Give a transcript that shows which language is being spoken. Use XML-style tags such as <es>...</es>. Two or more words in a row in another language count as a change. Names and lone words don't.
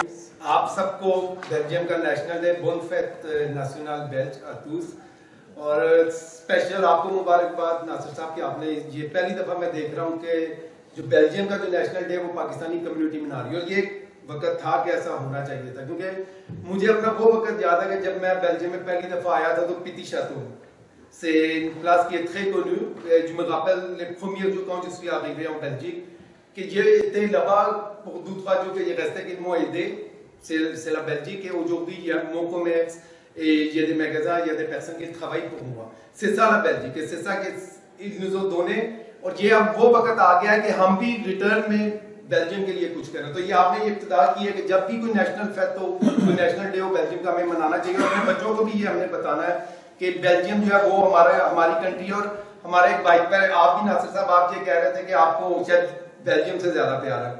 <ur>آپ سب کو بیلجیم کا</ur> <en>National Day</en> <fr>Bonne fête nationale belge à tous,</fr> <ur>اور اسپیشل آپ کو مبارکباد ناصر صاحب کہ آپ نے یہ پہلی دفعہ میں دیکھ رہا ہوں کہ جو بیلجیم کا جو</ur> <en>National Day</en> <ur>وہ پاکستانی کمیونٹی منا رہی ہے. اور یہ وقت تھا کہ ایسا ہونا چاہیے تھا, کیونکہ مجھے اپنا وہ وقت یاد ہے کہ جب میں بیلجیم میں پہلی دفعہ آیا tha, تو Petit Château.</ur> <fr>C'est une place qui est très connue. Je me rappelle les premiers jours quand je suis arrivé en Belgique, que j'ai été là-bas pour 2-3 jours, que j'ai resté, qu'ils m'ont aidé. C'est la Belgique, et aujourd'hui il y a mon commerce, et il y a des magasins, il y a des personnes qui travaillent pour moi. C'est ça la Belgique, et c'est ça qu'ils nous ont donné.</fr> <ur>اور یہ اب وہ وقت آ گیا ہے کہ ہم بھی ریٹرن میں بیلجیم کے لیے کچھ کریں. تو یہ آپ نے یہ ابتدا کی ہے کہ جب بھی کوئی</ur> <en>National Fest</en> <ur>ہو, کوئی</ur> <en>National Day</en> <ur>ہو بیلجیم کا, ہمیں منانا چاہیے. اور اپنے بچوں کو بھی یہ ہم نے بتانا ہے کہ بیلجیم جو ہے وہ ہماری کنٹری. اور ہمارے ایک بائک پر آپ بھی ناصر صاحب آپ یہ کہہ رہے تھے کہ آپ کو شاید بیلجیم سے زیادہ پیار ہے.</ur>